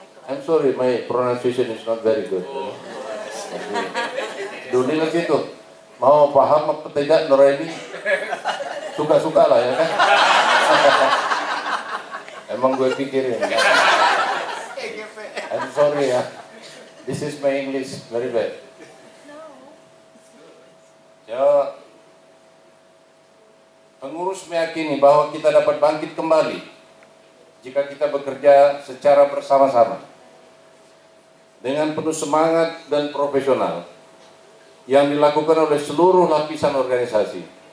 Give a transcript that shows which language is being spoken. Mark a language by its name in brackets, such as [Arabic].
[English] I'm sorry, my pronunciation is not very good. [Indonesian] Dulu lagi itu, mau paham apa tidak Nuraini? Suka-suka lah ya kan? Emang gue pikirin. [English] I'm sorry ya, this is my English very bad. [Indonesian] Ya, pengurus meyakini bahwa kita dapat bangkit kembali jika kita bekerja secara bersama-sama dengan penuh semangat dan profesional yang dilakukan oleh seluruh lapisan organisasi.